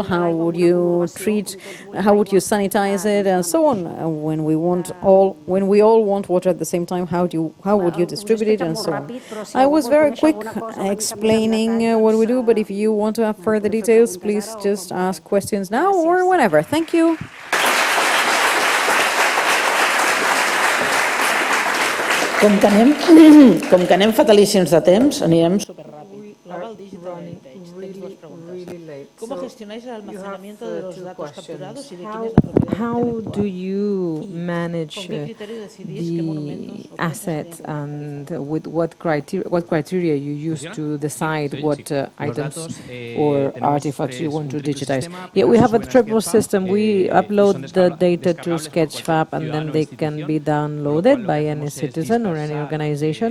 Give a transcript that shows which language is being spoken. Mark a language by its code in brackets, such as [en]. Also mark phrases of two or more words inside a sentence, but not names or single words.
[en] How would you sanitize it, and so on? When we all want water at the same time, how would you distribute it, and so on? I was very quick explaining what we do, but if you want to have further details, please just ask questions now or whenever. Thank you. [ca] Com que anem fatalíssims de temps, anirem superràpid. [en] Really late. [es] ¿Cómo gestionáis el almacenamiento de los datos capturados y de quién es la propiedad? [en] How do you manage the assets, and with what criteria you use to decide what items or artifacts you want to digitize? Yeah, we have a triple system. We upload the data to Sketchfab, and then they can be downloaded by any citizen or any organization.